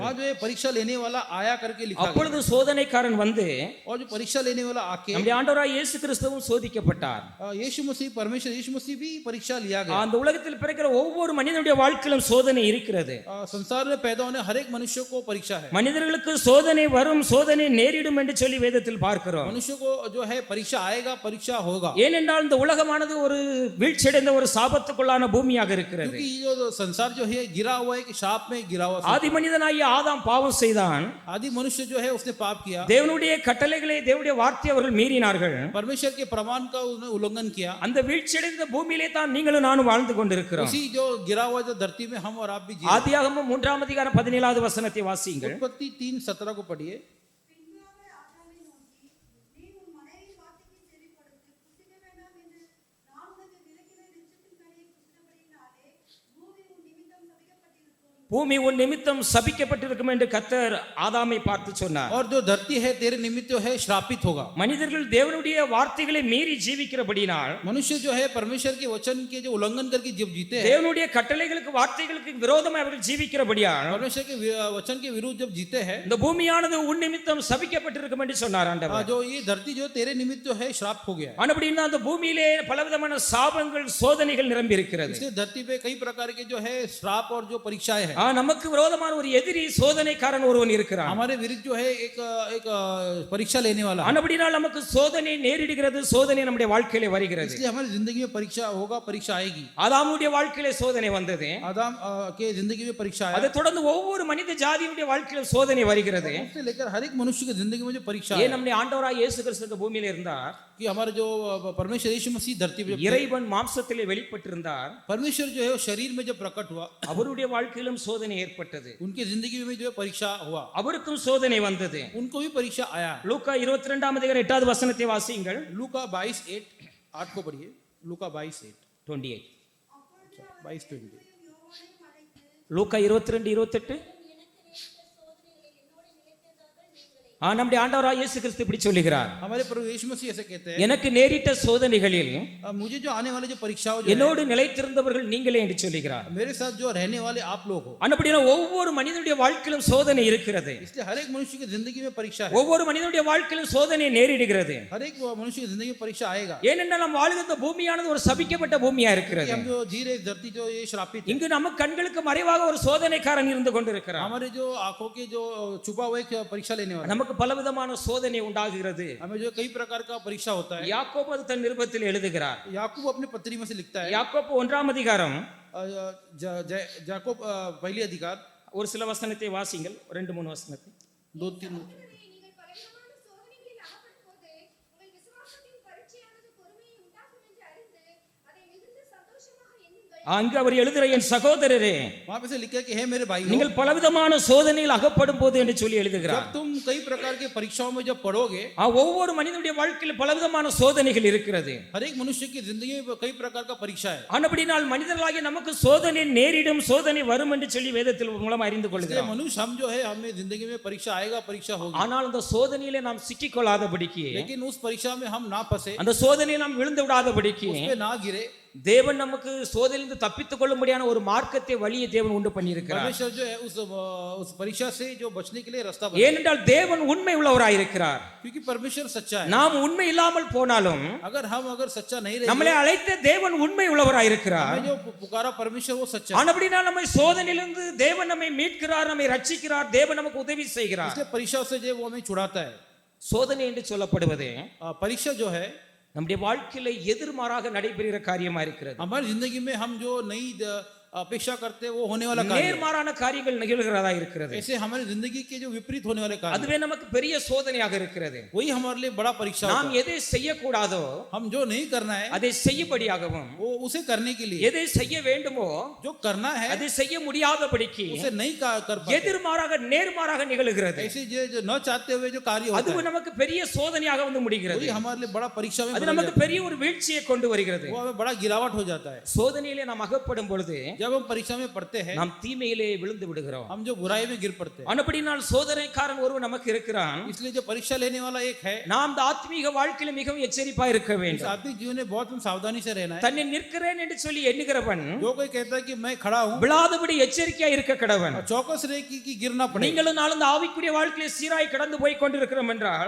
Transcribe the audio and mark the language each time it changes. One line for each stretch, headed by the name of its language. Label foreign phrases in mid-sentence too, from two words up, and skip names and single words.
Hindi: वहाँ जो है परीक्षा लेने वाला आया करके लिखा गया।
Tamil: அப்பொழுது சோதனைக்காரன் வந்து
Hindi: और जो परीक्षा लेने वाला आके
Tamil: நம்முடைய ஆண்டவராய் இயேசு கிறிஸ்துவும் சோதிக்கப்பட்டார்.
Hindi: यीशु मसीह परमेश्वर यीशु मसीह भी परीक्षा लिया गया।
Tamil: அந்த உலகத்தில் பிறக்கிற ஒவ்வொரு மனிதனுடைய வாழ்க்கையிலும் சோதனை இருக்கிறது.
Hindi: संसार में पैदा होने हर एक मनुष्य को परीक्षा है।
Tamil: மனிதர்களுக்கு சோதனை வரும், சோதனை நேரிடும் என்று சொல்லி வேதத்தில் பார்க்கிறோம்.
Hindi: मनुष्य को जो है परीक्षा आएगा, परीक्षा होगा।
Tamil: ஏனென்றால் இந்த உலகமானது ஒரு வீழ்ச்சியடைந்த ஒரு சாபத்துக்குள்ளான பூமியாக இருக்கிறது.
Hindi: क्योंकि ये जो संसार जो है गिरा हुआ है कि शाप में गिरा हुआ।
Tamil: ஆதி மனிதனாகிய ஆதாம் பாவம் செய்தான்.
Hindi: आदि मनुष्य जो है उसने पाप किया।
Tamil: தேவனுடைய கட்டளைகளை, தேவனுடைய வார்த்தையை அவர்கள் மீறினார்கள்.
Hindi: परमेश्वर के प्रमाण का उन्होंने उल्लंघन किया।
Tamil: அந்த வீழ்ச்சியடைந்த பூமியிலே தான் நீங்களும் நானும் வாழ்ந்து கொண்டிருக்கிறோம்.
Hindi: उसी जो गिरा हुआ जो धरती में हम और आप भी जी।
Tamil: ஆதியாகமம் 3 அதிகாரம் 17வது வசனத்தை வாசியுங்கள்.
Hindi: उत्पत्ति 3:17 को पढ़िए।
Tamil: பின்பு அவர் ஆதாமை நோக்கி, நீ உன் மனைவியின் வார்த்தைக்கு செவிகொடுத்து புசிக்க வேண்டாம் என்று நான் உனக்கு விலக்கின விருட்சத்தின் கனியை புசித்தபடியினாலே பூமி உன் நிமித்தம் சபிக்கப்பட்டிருக்கும். பூமி உன் நிமித்தம் சபிக்கப்பட்டிருக்கும் என்று கர்த்தர் ஆதாமை பார்த்து சொன்னார்.
Hindi: और जो धरती है तेरे निमित्त जो है श्रापित होगा।
Tamil: மனிதர்கள் தேவனுடைய வார்த்தைகளை மீறி ஜீவிக்கிறபடினால்,
Hindi: मनुष्य जो है परमेश्वर के वचन के जो उल्लंघन करके जब जीते हैं,
Tamil: தேவனுடைய கட்டளைகளுக்கு வார்த்தைகளுக்கு விரோதமாக அவர்கள் ஜீவிக்கிறபடியால்,
Hindi: परमेश्वर के वचन के विरुद्ध जब जीते हैं,
Tamil: இந்த பூமியானது உன் நிமித்தம் சபிக்கப்பட்டிருக்கும் என்று சொன்னார் ஆண்டவர்.
Hindi: जो ये धरती जो तेरे निमित्त जो है श्राप हो गया है।
Tamil: அப்படின்னா அந்த பூமியிலே பலவிதமான சாபங்கள், சோதனைகள் நிரம்பி இருக்கிறது.
Hindi: इसलिए धरती पे कई प्रकार के जो है श्राप और जो परीक्षाएं हैं।
Tamil: நமக்கு விரோதமான ஒரு எதிரி, சோதனைக்காரன் ஒருவன் இருக்கிறான்.
Hindi: हमारे विरुद्ध जो है एक परीक्षा लेने वाला है।
Tamil: அப்படினால் நமக்கு சோதனை நேரிடுகிறது, சோதனை நம்முடைய வாழ்க்கையிலே வருகிறது.
Hindi: इसलिए हमारी जिंदगी में परीक्षा होगा, परीक्षा आएगी।
Tamil: ஆதாமுடைய வாழ்க்கையிலே சோதனை வந்தது.
Hindi: आदम के जिंदगी में परीक्षा आया।
Tamil: அதை தொடர்ந்து ஒவ்வொரு மனித ஜாதியுடைய வாழ்க்கையில சோதனை வருகிறது.
Hindi: उससे लेकर हर एक मनुष्य की जिंदगी में जो परीक्षा
Tamil: ஏன்
Hindi: है,
Tamil: நம்முடைய ஆண்டவராய் இயேசு கிறிஸ்து இந்த பூமியில இருந்தார்.
Hindi: कि हमारे जो परमेश्वर यीशु मसीह धरती पे,
Tamil: இறைவன் மாம்சத்திலே வெளிப்பட்டிருந்தார்.
Hindi: परमेश्वर जो है वो शरीर में जब प्रकट हुआ,
Tamil: அவருடைய வாழ்க்கையிலும் சோதனை ஏற்பட்டது.
Hindi: उनकी जिंदगी में जो है परीक्षा हुआ,
Tamil: அவருக்கும் சோதனை வந்தது.
Hindi: उनको भी परीक्षा आया।
Tamil: லூக்கா 22 அதிகாரம் 8வது வசனத்தை வாசியுங்கள்.
Hindi: लूका 22:8 को पढ़िए। लूका 22:8 28. 22:20।
Tamil: லூக்கா 22:28. நம்முடைய ஆண்டவராய் இயேசு கிறிஸ்து இப்படி சொல்லுகிறார்,
Hindi: हमारे प्रभु यीशु मसीह ऐसे कहते हैं,
Tamil: எனக்கு நேரிட்ட சோதனைகளில்
Hindi: मुझे जो आने वाले जो परीक्षाओं जो
Tamil: என்னோடு நிலைத்திருந்தவர்கள் நீங்களே என்று சொல்லுகிறார்.
Hindi: है, मेरे साथ जो रहने वाले आप लोग हो।
Tamil: அப்படின்னா ஒவ்வொரு மனிதனுடைய வாழ்க்கையிலும் சோதனை இருக்கிறது.
Hindi: इसलिए हर एक मनुष्य की जिंदगी में परीक्षा है।
Tamil: ஒவ்வொரு மனிதனுடைய வாழ்க்கையிலும் சோதனை நேரிடுகிறது.
Hindi: हर एक मनुष्य की जिंदगी में परीक्षा आएगा।
Tamil: ஏனென்றால் நாம் வாழ்கிற பூமியானது ஒரு சபிக்கப்பட்ட பூமியா இருக்கிறது.
Hindi: हम जो जी रहे धरती जो ये श्रापित है।
Tamil: இங்கு நம்ம கண்களுக்கு மறைவாக ஒரு சோதனைக்காரன் இருந்து கொண்டிருக்கிறார்.
Hindi: हमारे जो आंखों के जो छुपा हुआ एक परीक्षा लेने वाला,
Tamil: நமக்கு பலவிதமான சோதனை உண்டாகிறது.
Hindi: हमें जो कई प्रकार का परीक्षा होता है।
Tamil: யாக்கோபு அது தன் நிருபத்தில் எழுதுகிறார்.
Hindi: याकूब अपनी पत्री में से लिखता है।
Tamil: யாக்கோபு 1 அதிகாரம்
Hindi: याकूब पहली अधिकार
Tamil: ஒரு சில வசனத்தை வாசிங்கள். 2-3 வசனத்தை.
Hindi: 2-3।
Tamil: நீங்கள் பலவிதமான சோதனைகளில் அகப்படும்போது உங்கள் விசுவாசத்தின் பரீட்சையானது பொறுமையை உண்டாக்கும் என்று அறிந்து அதை மிகுந்த சந்தோஷமாக எண்ணுங்கள். அங்கு அவர் எழுதுகிற என் சகோதரரே,
Hindi: वहां पे से लिखा है कि हे मेरे भाइयों,
Tamil: நீங்கள் பலவிதமான சோதனையில் அகப்படும் போது என்று சொல்லி எழுதுகிறார்.
Hindi: जब तुम कई प्रकार के परीक्षाओं में जब पढ़ोगे,
Tamil: ஒவ்வொரு மனிதனுடைய வாழ்க்கையில் பலவிதமான சோதனைகள் இருக்கிறது.
Hindi: हर एक मनुष्य की जिंदगी में कई प्रकार का परीक्षा है।
Tamil: அப்படினால் மனிதர்களாகிய நமக்கு சோதனை நேரிடும், சோதனை வரும் என்று சொல்லி வேதத்தில் மூலம் அறிந்து
Hindi: इसलिए
Tamil: கொள்கிறோம்.
Hindi: मनुष्य हम जो है, हमें जिंदगी में परीक्षा आएगा, परीक्षा होगी।
Tamil: ஆனால் அந்த சோதனையிலே நாம் சிக்கிக்கொள்ளாதபடிக்கு,
Hindi: लेकिन उस परीक्षा में हम ना फंसे,
Tamil: அந்த சோதனையை நாம் விழுந்து விடாதபடிக்கு,
Hindi: उस पे ना गिरे।
Tamil: தேவன் நமக்கு சோதனையிலிருந்து தப்பித்துக் கொள்ள முடியாத ஒரு மார்க்கத்தை, வழியை தேவன் உண்டு பண்ணியிருக்கிறார்.
Hindi: परमेश्वर जो है उस परीक्षा से जो बचने के लिए रास्ता बना,
Tamil: ஏனென்றால் தேவன் உண்மை உள்ளவராயிருக்கிறார்.
Hindi: क्योंकि परमेश्वर सच्चा है।
Tamil: நாம் उண்மை இல்லாமல் போனாலும்
Hindi: अगर सच्चा नहीं रहे,
Tamil: நம்மளை அழைத்த தேவன் உண்மை உள்ளவராயிருக்கிறார்.
Hindi: हमें जो पुकारा परमेश्वर वो सच्चा है।
Tamil: அப்படினா நம்மை சோதனையிலிருந்து தேவன் நம்மை மீட்கிறார், நம்மை ரட்சிக்கிறார், தேவன் நமக்கு உதவி செய்கிறார்.
Hindi: इसलिए परीक्षा से जो वो हमें छुड़ाता है।
Tamil: சோதனை என்று சொல்லப்படுவது
Hindi: परीक्षा जो है
Tamil: நம்முடைய வாழ்க்கையில எதிர்மாறாக நடைபெறுகிற காரியமா இருக்கிறது.
Hindi: हमारी जिंदगी में हम जो नई अपेक्षा करते हैं वो होने वाला कार्य है।
Tamil: நேர்மாறான காரியங்கள் நிகழ்கிறதா இருக்கிறது.
Hindi: ऐसे हमारी जिंदगी के जो विपरीत होने वाले कार्य,
Tamil: அதுவே நமக்கு பெரிய சோதனையாக இருக்கிறது.
Hindi: वही हमारे लिए बड़ा परीक्षा
Tamil: நாம்
Hindi: होता है।
Tamil: எதை செய்யக்கூடாதோ
Hindi: हम जो नहीं करना है
Tamil: அதை செய்யும்படியாகவும்,
Hindi: वो उसे करने के लिए,
Tamil: எதை செய்ய வேண்டுமோ
Hindi: जो करना है
Tamil: அதை செய்ய முடியாதபடிக்கு
Hindi: उसे नहीं कर पाते।
Tamil: எதிர்மாறாக நேர்மாறாக நிகழ்கிறது.
Hindi: ऐसे जो न चाहते हुए जो कार्य होता
Tamil: அது
Hindi: है,
Tamil: நமக்கு பெரிய சோதனையாக வந்து முடிகிறது.
Hindi: वही हमारे लिए बड़ा परीक्षा में
Tamil: அது
Hindi: बदल
Tamil: நமக்கு
Hindi: जाता
Tamil: பெரிய ஒரு வீழ்ச்சியை கொண்டு வருகிறது.
Hindi: है। वो हमें बड़ा गिरावट हो जाता है।
Tamil: சோதனையிலே நாம் அகப்படும் பொழுது
Hindi: जब हम परीक्षा में पढ़ते हैं
Tamil: நாம் தீமையிலே விழுந்து விடுகிறோம்.
Hindi: हम जो बुराई में गिर पड़ते हैं,
Tamil: ஆனபடினால் சோதனைக்காரன் ஒருவன் நமக்கு இருக்கிறான்.
Hindi: इसलिए जो परीक्षा लेने वाला एक है,
Tamil: நாம் இந்த ஆத்மீக வாழ்க்கையில மிகவும் எச்சரிப்பாய் இருக்க
Hindi: इस
Tamil: வேண்டும்.
Hindi: आत्मिक जीवन में बहुत हम सावधानी से रहना है।
Tamil: தன்னை நிற்கிறேன் என்று சொல்லி எண்ணுகிறவன்
Hindi: जो कोई कहता है कि मैं खड़ा हूँ,
Tamil: விழாதபடி எச்சரிக்கையா இருக்க கடவன்.
Hindi: चौकस रहे कि गिरना पड़े।
Tamil: நீங்களும் நாளும் இந்த ஆவிக்குரிய வாழ்க்கையில சீராய் கடந்து போய் கொண்டிருக்கிறோம் என்றால்